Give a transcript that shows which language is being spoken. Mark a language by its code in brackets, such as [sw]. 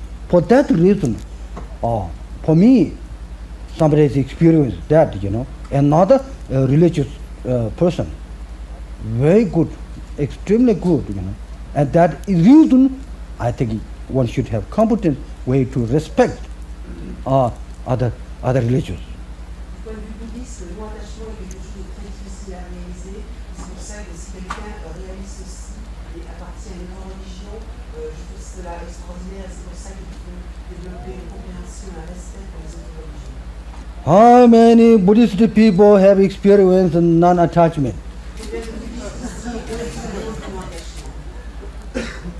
[en] For that reason, for me, somebody has experienced that, another religious person, very good, extremely good, and that is reason I think one should have competent way to respect other religions. [fr] Du point de vue bouddhiste, le non-attachement est quelque chose de très difficile à réaliser. C'est pour ça que si quelqu'un réalise ceci et appartient à une grande religion, je trouve cela extraordinaire et c'est pour ça qu'il faut développer une compréhension et un respect pour les autres religions. [en] How many Buddhist people have experienced non-attachment? [fr] Combien de bouddhistes ici ont expérience de non-attachement?